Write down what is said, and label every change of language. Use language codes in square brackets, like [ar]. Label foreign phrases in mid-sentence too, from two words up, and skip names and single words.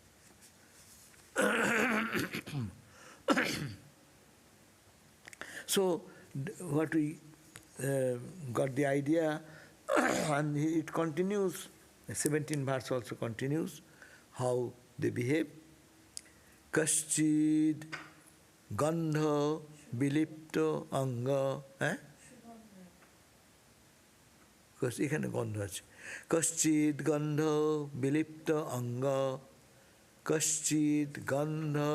[en] So, what we got the idea, and it continues, the 17th verse also continues, how they behave. [sa] kaścit-bhasmānulepitaḥ. [bn] এখানে গন্ধ আছে [sa] कश्चित् गन्ध विलिप्त अङ्ग कश्चित् गन्ध